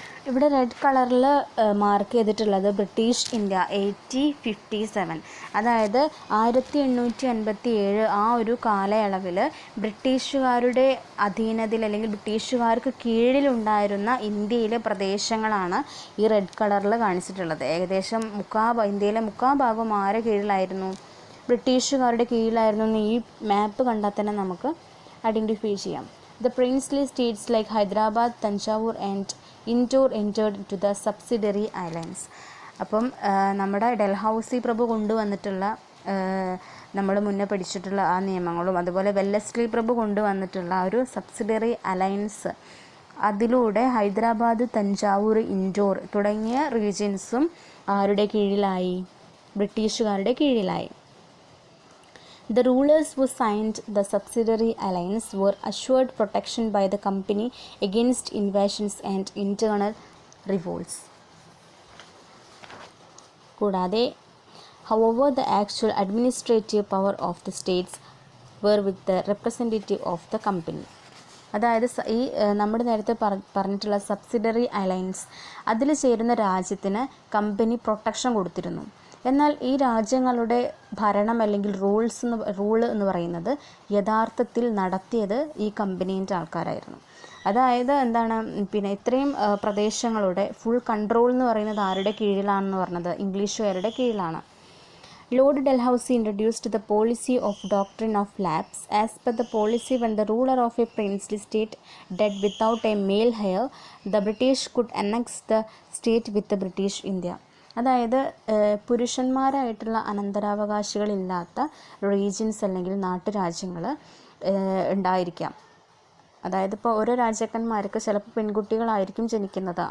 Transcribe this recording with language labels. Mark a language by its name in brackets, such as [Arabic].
[Malayalam] ഇവിടെ റെഡ് കളറിൽ മാർക്ക് ചെയ്തിട്ടുള്ളത് ബ്രിട്ടീഷ് ഇന്ത്യ 1857, അതായത് 1857 ആ ഒരു കാലയളവിൽ ബ്രിട്ടീഷുകാരുടെ അധീനതയിൽ അല്ലെങ്കിൽ ബ്രിട്ടീഷുകാർക്ക് കീഴിലുണ്ടായിരുന്ന ഇന്ത്യയിലെ പ്രദേശങ്ങളാണ് ഈ റെഡ് കളറിൽ കാണിച്ചിട്ടുള്ളത്. ഏകദേശം ഇന്ത്യയിലെ മുക്കാൽ ഭാഗം ആരെ കീഴിലായിരുന്നു? ബ്രിട്ടീഷുകാരുടെ കീഴിലായിരുന്നു എന്ന് ഈ മാപ്പ് കണ്ടാൽ തന്നെ നമുക്ക് ഐഡൻറ്റിഫൈ ചെയ്യാം. [English] The princely states like Hyderabad, Tanjavur and Indore entered into the subsidiary alliance. [Malayalam] അപ്പം നമ്മുടെ ഡൽഹൌസി പ്രഭു കൊണ്ടുവന്നിട്ടുള്ള നമ്മൾ മുന്നേ പഠിച്ചിട്ടുള്ള ആ നിയമങ്ങളും അതുപോലെ വെല്ലസ്ലി പ്രഭു കൊണ്ടുവന്നിട്ടുള്ള ഒരു സബ്സിഡിയറി അലയൻസ്, അതിലൂടെ ഹൈദരാബാദ്, തഞ്ചാവൂർ, ഇൻഡോർ തുടങ്ങിയ റീജിയൻസും ആരുടെ കീഴിലായി? ബ്രിട്ടീഷുകാരുടെ കീഴിലായി. [English] The rulers who signed the subsidiary alliance were assured protection by the company against invasions and internal revolts. [Malayalam] കൂടാതെ [English] however the actual administrative power of the states were with the representative of the company. [Malayalam] അതായത് ഈ നമ്മുടെ നേരത്തെ പറഞ്ഞിട്ടുള്ള subsidiary alliance, അതിൽ ചേരുന്ന രാജ്യത്തിന് company protection കൊടുത്തിരുന്നു. എന്നാൽ ഈ രാജ്യങ്ങളുടെ ഭരണം അല്ലെങ്കിൽ റൂൾ എന്ന് പറയുന്നത് യഥാർത്ഥത്തിൽ നടത്തിയത് ഈ കമ്പനീൻ്റെ ആൾക്കാരായിരുന്നു. അതായത് പിന്നെ ഇത്രയും പ്രദേശങ്ങളുടെ ഫുൾ കൺട്രോൾ എന്ന് പറയുന്നത് ആരുടെ കീഴിലാണെന്ന് പറഞ്ഞത്? ഇംഗ്ലീഷുകാരുടെ കീഴിലാണ്. [English] Lord Dalhousie introduced the policy of doctrine of lapse. As per the policy, when the ruler of a princely state died without a male heir, the British could annex the state with the British India. [Malayalam] അതായത് പുരുഷന്മാരായിട്ടുള്ള അനന്തരാവകാശികളില്ലാത്ത regions അല്ലെങ്കിൽ നാട്ടുരാജ്യങ്ങൾ ഉണ്ടായിരിക്കാം. അതായത് ഇപ്പോൾ ഓരോ രാജാക്കന്മാർക്ക് ചിലപ്പോൾ പെൺകുട്ടികളായിരിക്കും ജനിക്കുന്നത്.